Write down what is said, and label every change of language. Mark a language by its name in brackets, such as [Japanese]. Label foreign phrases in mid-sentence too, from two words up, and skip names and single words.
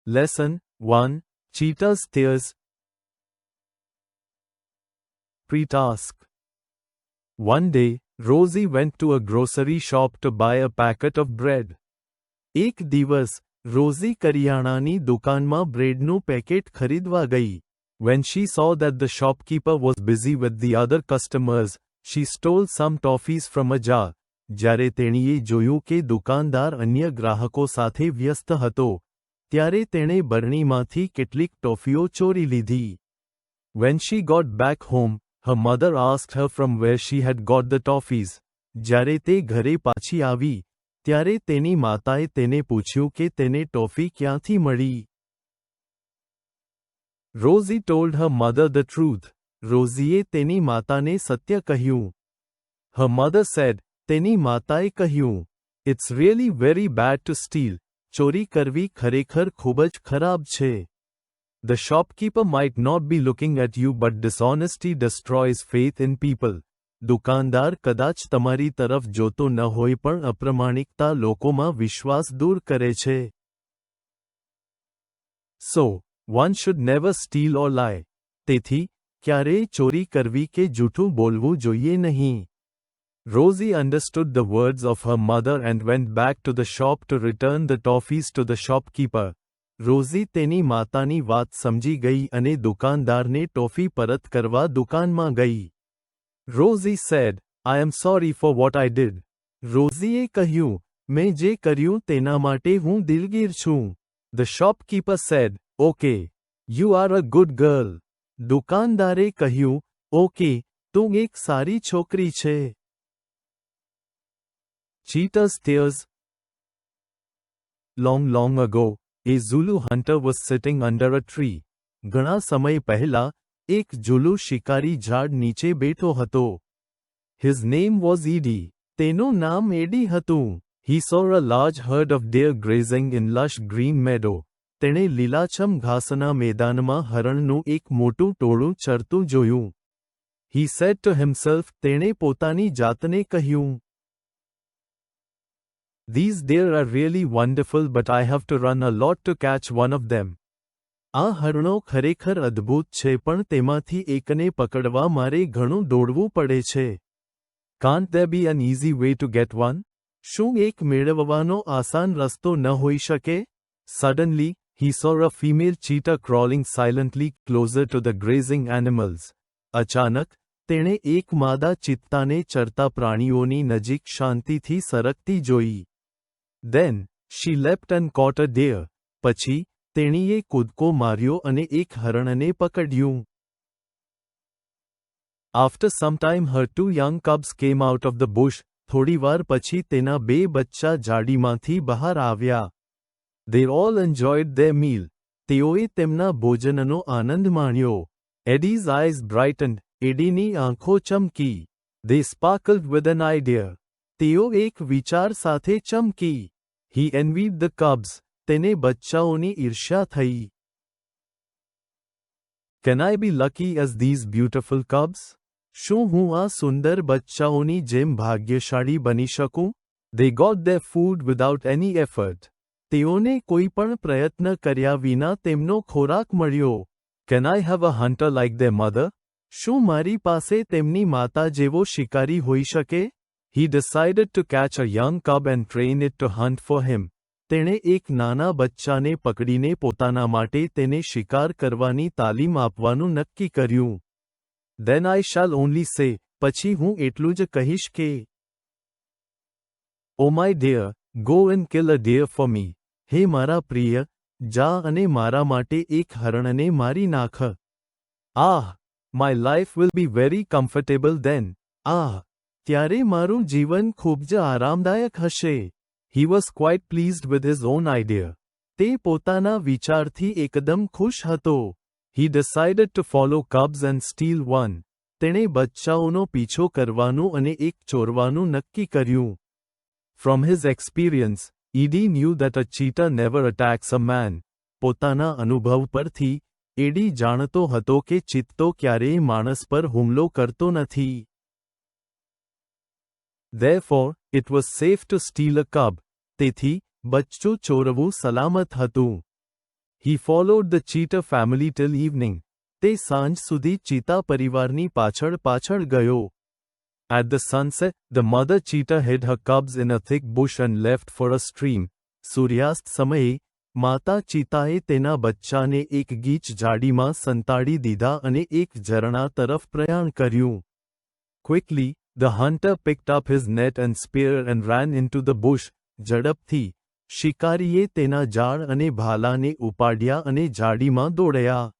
[English] Lesson 1. Cheetah's Tears. Pre-task. One day, Rosie went to a grocery shop to buy a packet of bread. [Gujarati] એક દિવસ, રોઝી કરિયાણાની દુકાનમાં બ્રેડનું પેકેટ ખરીદવા ગઈ. [English] When she saw that the shopkeeper was busy with the other customers, she stole some toffees from a jar. [Gujarati] જ્યારે તેણીએ જોયું કે દુકાનદાર અન્ય ગ્રાહકો સાથે વ્યસ્ત હતો, ત્યારે તેણે બરણીમાંથી કેટલીક ટોફીઓ ચોરી લીધી. [English] When she got back home, her mother asked her from where she had got the toffees. [Gujarati] જ્યારે તે ઘરે પાછી આવી, ત્યારે તેની માતાએ તેને પૂછ્યું કે તેને ટોફી ક્યાંથી મળી. [English] Rosie told her mother the truth. [Gujarati] રોઝીએ તેની માતાને સત્ય કહ્યું. [English] Her mother said, [Gujarati] તેની માતાએ કહ્યું, [English] It's really very bad to steal. [Gujarati] ચોરી કરવી ખરેખર ખૂબ જ ખરાબ છે. [English] The shopkeeper might not be looking at you, but dishonesty destroys faith in people. [Gujarati] દુકાનદાર કદાચ તમારી તરફ જોતો ન હોય પણ અપ્રમાણિકતા લોકોમાં વિશ્વાસ દૂર કરે છે. [English] So, one should never steal or lie. [Gujarati] તેથી, ક્યારેય ચોરી કરવી કે જૂઠું બોલવું જોઈએ નહીં. [English] Rosie understood the words of her mother and went back to the shop to return the toffees to the shopkeeper. [Gujarati] રોઝી તેની માતાની વાત સમજી ગઈ અને દુકાનદારને ટોફી પરત કરવા દુકાનમાં ગઈ. [English] Rosie said, I am sorry for what I did. [Gujarati] રોઝીએ કહ્યું, મેં જે કર્યું તેના માટે હું દિલગીર છું. [English] The shopkeeper said, Okay, you are a good girl. [Gujarati] દુકાનદારે કહ્યું, ઓકે, તું એક સારી છોકરી છે. [English] Cheetah's Tears. Long ago, a Zulu hunter was sitting under a tree. [Gujarati] ઘણા સમય પહેલા, એક ઝુલુ શિકારી ઝાડ નીચે બેઠો હતો. [English] His name was Edie. [Gujarati] તેનું નામ એડી હતું. [English] He saw a large herd of deer grazing in lush green meadow. [Gujarati] તેણે લીલાછમ ઘાસના મેદાનમાં હરણનું એક મોટું ટોળું ચરતું જોયું. [English] He said to himself, [Gujarati] તેણે પોતાની જાતને કહ્યું, [English] These deer are really wonderful, but I have to run a lot to catch one of them. [Gujarati] આ હરણો ખરેખર અદ્ભુત છે પણ તેમાંથી એકને પકડવા મારે ઘણું દોડવું પડે છે. [English] Can't there be an easy way to get one? [Gujarati] શું એક મેળવવાનો આસાન રસ્તો ન હોઈ શકે? [English] Suddenly, he saw a female cheetah crawling silently closer to the grazing animals. [Gujarati] અચાનક, તેણે એક માદા ચિત્તાને ચરતા પ્રાણીઓની નજીક શાંતિથી સરકતી જોઈ. [English] Then, she leapt and caught a deer. [Gujarati] પછી, તેણીએ કૂદકો માર્યો અને એક હરણને પકડ્યું. [English] After some time her two young cubs came out of the bush. [Gujarati] થોડીવાર પછી તેના બે બચ્ચા જાડીમાંથી બહાર આવ્યા. [English] They all enjoyed their meal. [Gujarati] તેઓએ તેમના ભોજનનો આનંદ માણ્યો. [English] Eddie's eyes brightened. [Gujarati] એડીની આંખો ચમકી. [English] They sparkled with an idea. [Gujarati] તેઓ એક વિચાર સાથે ચમકી. [English] He envied the cubs. [Gujarati] તેને બચ્ચાઓની ઈર્ષ્યા થઈ. [English] Can I be lucky as these beautiful cubs? [Gujarati] શું હું આ સુંદર બચ્ચાઓની જેમ ભાગ્યશાળી બની શકું? [English] They got their food without any effort. [Gujarati] તેઓને કોઈ પણ પ્રયત્ન કર્યા વિના તેમનો ખોરાક મળ્યો. [English] Can I have a hunter like their mother? [Gujarati] શું મારી પાસે તેમની માતા જેવો શિકારી હોઈ શકે? [English] He decided to catch a young cub and train it to hunt for him. [Gujarati] તેણે એક નાના બચ્ચાને પકડીને પોતાના માટે તેને શિકાર કરવાની તાલીમ આપવાનું નક્કી કર્યું. [English] Then I shall only say, [Gujarati] પછી હું એટલું જ કહીશ કે, [English] Oh my dear, go and kill a deer for me. [Gujarati] હે મારા પ્રિય, જા અને મારા માટે એક હરણને મારી નાખ. [English] Ah, my life will be very comfortable then. [Gujarati] ત્યારે મારું જીવન ખૂબ જ આરામદાયક હશે. [English] He was quite pleased with his own idea. [Gujarati] તે પોતાના વિચારથી એકદમ ખુશ હતો. [English] He decided to follow cubs and steal one. [Gujarati] તેણે બચ્ચાઓનો પીછો કરવાનું અને એક ચોરવાનું નક્કી કર્યું. [English] From his experience, Edie knew that a cheetah never attacks a man. [Gujarati] પોતાના અનુભવ પરથી, એડી જાણતો હતો કે ચિત્તો ક્યારેય માણસ પર હુમલો કરતો નથી. [English] Therefore, it was safe to steal a cub. [Gujarati] તેથી, બચ્ચું ચોરવું સલામત હતું. [English] He followed the cheetah family till evening. [Gujarati] તે સાંજ સુધી ચીતા પરિવારની પાછળ ગયો. [English] At the sunset, the mother cheetah hid her cubs in a thick bush and left for a stream. [Gujarati] સૂર્યાસ્ત સમયે માતા ચીતાએ તેના બચ્ચાને એક ગીચ ઝાડીમાં સંતાડી દીધા અને એક ઝરણા તરફ પ્રયાણ કર્યું. [English] Quickly, the hunter picked up his net and spear and ran into the bush. [Gujarati] ઝડપથી શિકારીએ તેના જાળ અને ભાલાને ઉપાડ્યા અને ઝાડીમાં દોડ્યા.